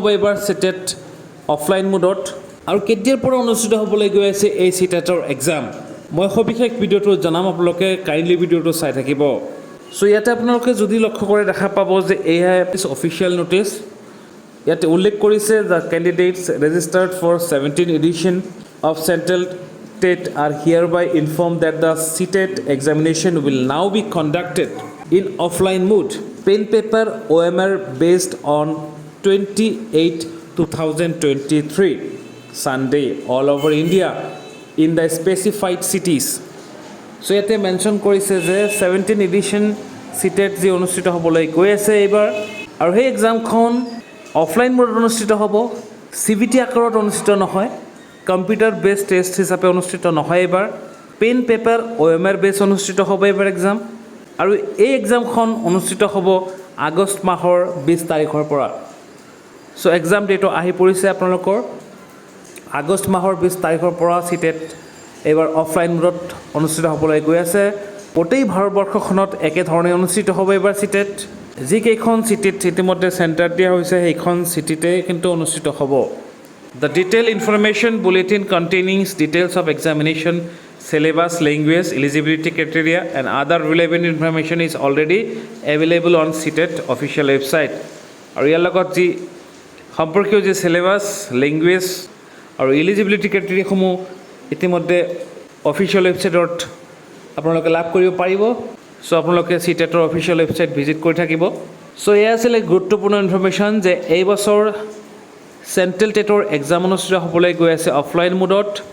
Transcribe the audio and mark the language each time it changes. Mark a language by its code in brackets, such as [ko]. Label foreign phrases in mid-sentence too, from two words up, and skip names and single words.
[as] এইবাৰ cTET অফলাইন মোডত আৰু কেতিয়াৰ পৰা অনুষ্ঠিত হ'বলৈ গৈ আছে এই cTETৰ এক্সাম মই সবিশেষ ভিডিওটো জনাম আপোনালোকে কাইন্ডলি ভিডিওটো চাই থাকিব সো ইয়াতে আপোনালোকে যদি লক্ষ্য কৰে দেখা পাব যে এয়া [en] official notice [as] ইয়াতে উল্লেখ কৰিছে [en] the candidates registered for 17th edition of Central TET are hereby informed that the cTET examination will now be conducted in offline mode pen paper OMR based on 28/2023 Sunday all over India in the specified cities so [as] ইয়াতে mention কৰিছে যে [en] 17th edition [as] cTET je অনুষ্ঠিত হ'বলৈ গৈ আছে এবাৰ আৰু সেই এক্সাম খন অফলাইন মোডত অনুষ্ঠিত হ'ব CBT আকাৰত অনুষ্ঠিত নহয় [en] computer based test [as] হিচাপে অনুষ্ঠিত নহয় এবাৰ [en] pen paper [as] OMR বেস অনুষ্ঠিত হ'ব এবাৰ এক্সাম আৰু এই এক্সামখন অনুষ্ঠিত হ'ব আগষ্ট মাহৰ 20 তাৰিখৰ পৰা সো এক্সাম ডেটো আহি পৰিছে আপোনালোকৰ আগষ্ট মাহৰ 20 তাৰিখৰ পৰা cTET এবাৰ অফলাইন মোডত অনুষ্ঠিত হ'বলৈ গৈ আছে গোটেই ভাৰতবৰ্ষখনত একে ধৰণে অনুষ্ঠিত হ'ব এবাৰ cTET যি কেইখন cTET ইতিমধ্যে চেণ্টাৰ দিয়া হৈছে সেইখন cTET কিন্তু অনুষ্ঠিত হ'ব [en] The detailed information bulletin containing details of examination, syllabus, language, eligibility criteria and other relevant information is already available on cTET official website. [as] আৰু ইয়াৰ লগত যি সম্পৰ্কীয় যে [en] syllabus, language [as] আৰু [en] eligibility criteria [as] সমূহ ইতিমধ্যে অফিচিয়েল ৱেবছাইটত আপোনালোকে লাভ কৰিব পাৰিব সো আপোনালোকে cTETৰ [en] official website visit [as] কৰি থাকিব সো এয়া আছিল গুৰুত্বপূৰ্ণ ইনফৰমেশ্যন যে এই বছৰ চেন্ট্ৰেল টেটৰ এক্সাম অনুষ্ঠিত হ'বলৈ গৈ আছে অফলাইন মোডত